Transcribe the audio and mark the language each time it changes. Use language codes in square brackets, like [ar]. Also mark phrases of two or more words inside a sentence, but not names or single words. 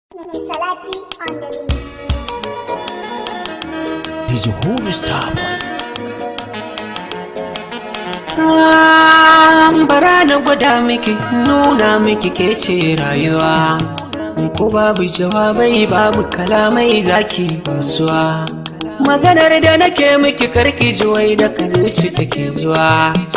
[en] Salati on the beat. He's a holy star boy. [ha] Ah, bara na gwada miki, nuna miki ke ce rayuwa. Ko babu jawabai, babu kalamai zaki basuwa. Maganar da nake miki karki ji wai da ka zuci take zuwa.